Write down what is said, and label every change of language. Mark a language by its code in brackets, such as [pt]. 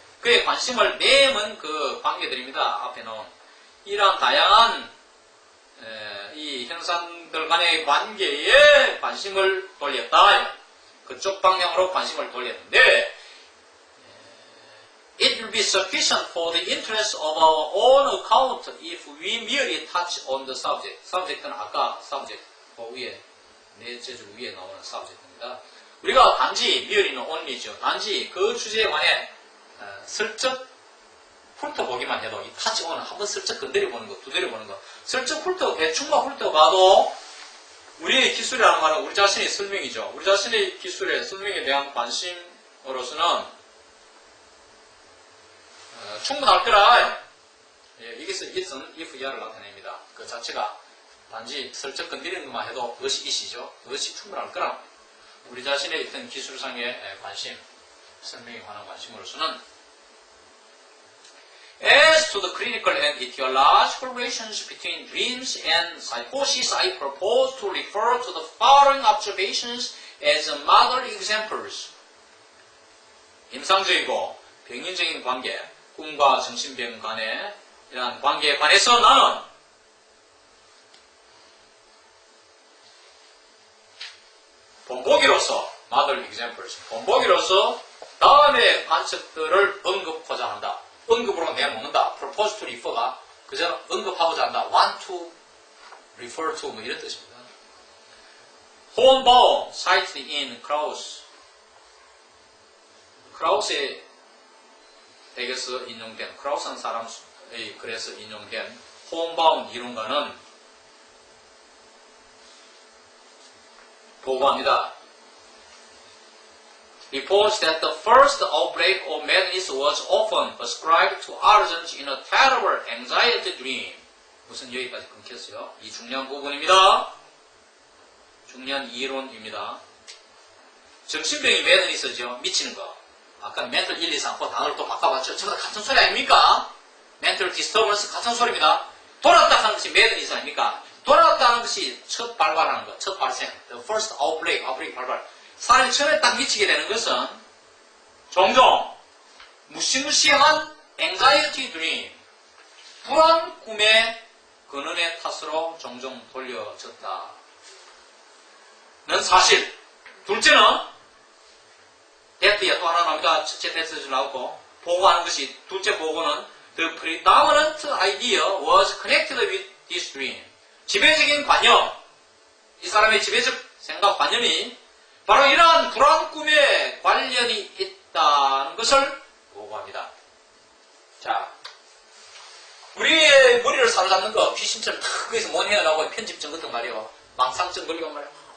[ko] 그의 관심을 내몬 그 관계들입니다. 앞에 놓은 이러한 다양한 이 현상들 간의 관계에 관심을 돌렸다. 그쪽 방향으로 관심을 돌렸는데 [en] It will be sufficient for the interest of our own account if we merely touch on the subject. [ko] subject는 아까 subject 위에 네 제주 위에 나오는 subject입니다. 우리가 단지 merely는 only죠. 단지 그 주제에 관해 슬쩍 훑어보기만 해도 이 타치온은 한번 슬쩍 건드려보는 거, 두드려보는 거, 슬쩍 대충만 훑어봐도 우리의 기술이라는 말은 우리 자신의 설명이죠. 우리 자신의 기술의 설명에 대한 관심으로서는 충분할 거라. 예, 여기서 it은 if 이하를 나타냅니다. 그 자체가 단지 슬쩍 건드리는 것만 해도 그것이 it이죠. 그것이 충분할 거라. 우리 자신의 어떤 기술상의 관심, 설명에 관한 관심으로서는 [en] As to the clinical and etiological relations between dreams and psychosis, I propose to refer to the following observations as model examples. [ko] 임상적이고 병인적인 관계, 꿈과 정신병 간의 이러한 관계에 관해서 나는 본보기로서 [en] model examples, [ko] 본보기로서 다음의 관측들을 언급하고자 한다. 언급으로 내놓는다. propose to refer가 그저 언급하고자 한다. [en] want to refer to [ko] 뭐 이런 뜻입니다. [en] Hornbaum cited in Krauss. [ko] 크라우스에 대해서 인용된 크라우스는 사람의 글에서 인용된 호언바움 이론가는 보고합니다. [en] Reports that the first outbreak of madness was often ascribed to origins in a terrible anxiety dream. [ko] 우선 여기까지 끊겼어요. 이 중요한 부분입니다. 중요한 이론입니다. 정신병이 madness죠. 미치는 거. 아까 [en] mental illness [ko] 않고 단어를 또 바꿔봤죠. 전부 다 같은 소리 아닙니까? [en] mental disturbance [ko] 같은 소리입니다. 돌았다 하는 것이 madness 아닙니까? 돌았다는 것이 첫 발발하는 것, 첫 발생. [en] The first outbreak [ko] 발발. 사람이 처음에 딱 미치게 되는 것은 종종 무시무시한 [en] anxiety dream, [ko] 불안 꿈의 근원의 탓으로 종종 돌려졌다. 는 사실. 둘째는 데트에 또 하나 나옵니다. 첫째 데트에서 나오고 보고하는 것이 둘째 보고는 [en] The predominant idea was connected with this dream. [ko] 지배적인 관념, 이 사람의 지배적 생각 관념이 바로 이러한 불안 꿈에 관련이 있다는 것을 보고합니다. 자, 우리의 머리를 사로잡는 거 귀신처럼 탁 거기서 못 헤어나오고 편집증 같은 말이요. 망상증 걸리고 말이야.